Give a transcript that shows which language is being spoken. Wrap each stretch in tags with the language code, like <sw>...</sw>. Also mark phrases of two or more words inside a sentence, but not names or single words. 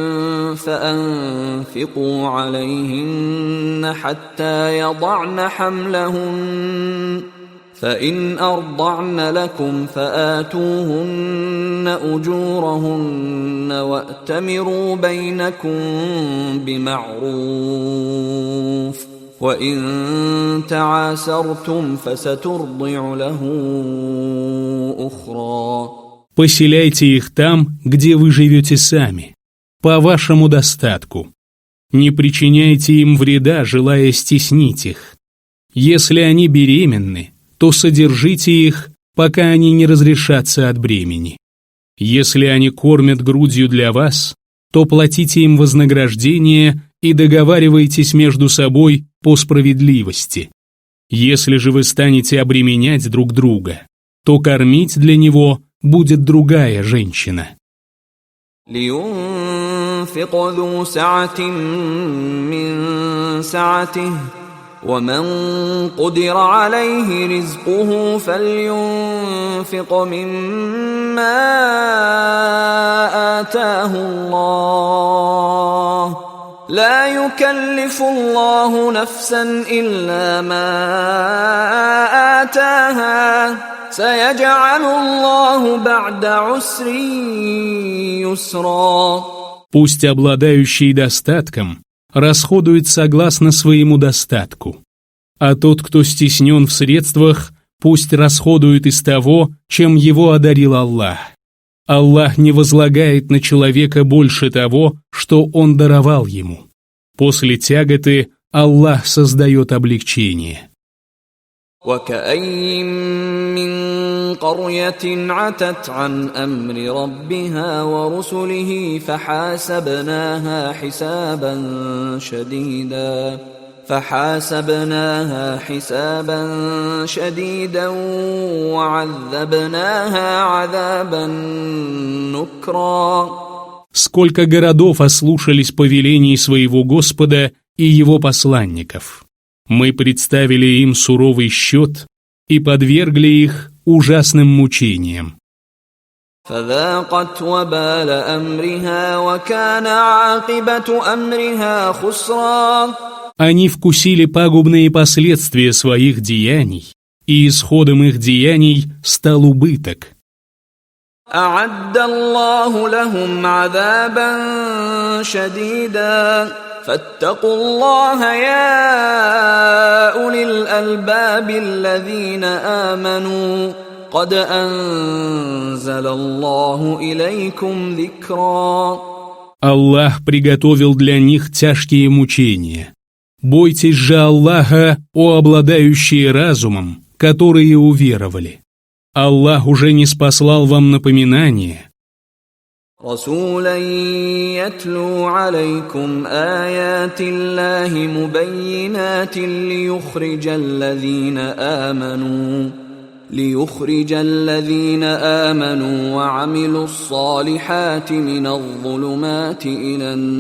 <ar>فأنفقوا عليهن حتى يضعن حملهن فإن أرضعن لكم فآتوهن أجورهن وأتمروا بينكم بمعروف وإن تعاسرتم فسترضع له أخرى.</ar> <ru>Поселяйте их там, где вы живете сами, по вашему достатку. Не причиняйте им вреда, желая стеснить их. Если они беременны, то содержите их, пока они не разрешатся от бремени. Если они кормят грудью для вас, то платите им вознаграждение и договаривайтесь между собой по справедливости. Если же вы станете обременять друг друга, то кормить для него будет другая женщина.</ru> <ar>لينفق ذو سعة من سعته ومن قدر عليه رزقه فلينفق مما آتاه الله لا يكلف الله نفسا إلا ما آتاها سيجعل الله بعد عسر يسرا.</ar> <ru>Пусть обладающий достатком расходует согласно своему достатку, а тот, кто стеснен в средствах, пусть расходует из того, чем его одарил Аллах. Аллах не возлагает на человека больше того, что он даровал ему. После тяготы Аллах создает облегчение.</ru> <ar>وكأين من قرية عتت عن أمر ربها ورسله فحاسبناها حسابا شديدا وعذبناها عذابا نكرا.</ar> <ru>Сколько городов ослушались повелений своего Господа и его посланников. Мы представили им суровый счет и подвергли их ужасным мучениям.</ru> <ar>فذاقت وبال أمرها وكان عاقبة أمرها خسرا.</ar> <ru>Они вкусили пагубные последствия своих деяний, и исходом их деяний стал убыток.</ru> <ar>أعد الله لهم عذابا شديدا فاتقوا الله يا أولي الألباب الذين آمنوا قد أنزل الله إليكم ذكرا.</ar> <ru>Аллах приготовил для них тяжкие мучения. Бойтесь же Аллаха, о обладающие разумом, которые уверовали. Аллах уже ниспослал вам напоминание.</ru> <ar>رسولا يتلو عليكم آيات الله مبينات ليخرج الذين آمنوا وعملوا الصالحات من الظلمات إلى</ar>